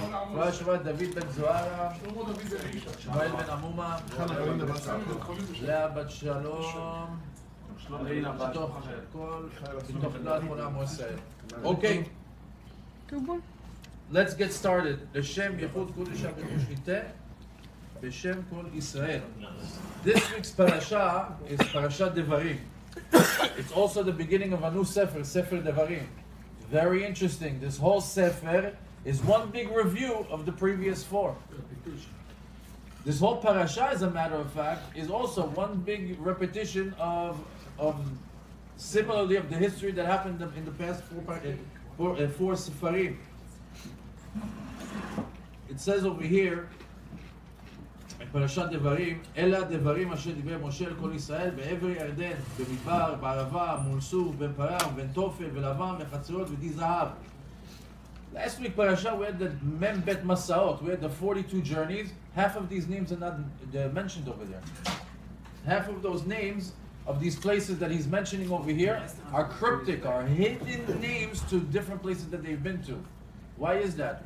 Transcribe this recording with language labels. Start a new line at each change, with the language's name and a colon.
Hebrew: רפואה שלמה דוד בן זוהרה, שמואל בן עמומה, לאה בת שלום, בתוך כלל כל עם ישראל. אוקיי.
English: Let's get started.
Hebrew: לשם ייחוד קודש הקדוש חיטה, בשם כל ישראל.
English: This week's parasha is Parashat Devarim. It's also the beginning of a new Sefer, Sefer Devarim. Very interesting. This whole Sefer is one big review of the previous four. This whole parasha, as a matter of fact, is also one big repetition of similarly of the history that happened in the past four Sefarim. It says over here,
Hebrew: פרשת דברים, אלה הדברים אשר דיבר משה לכל ישראל בעבר ירדן, במדבר, בערבה, מול סוף, בין פרם, בין תופל ולבן, וחצרות ודי זהב.
English: Last week parasha we had the Mem Bet Masaot, we had the 42 journeys. Half of these names are not mentioned over there. Half of those names of these places that he's mentioning over here are cryptic, are hidden names to different places that they've been to. Why is that?